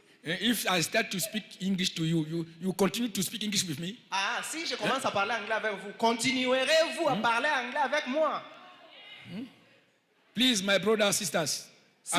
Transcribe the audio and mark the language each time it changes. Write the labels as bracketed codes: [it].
[en] If I start to speak English to you, you continue to speak English with me? [fr] Ah, si je commence à parler anglais avec vous, continuerez-vous à parler anglais avec moi? [en] Please, my brothers and sisters, are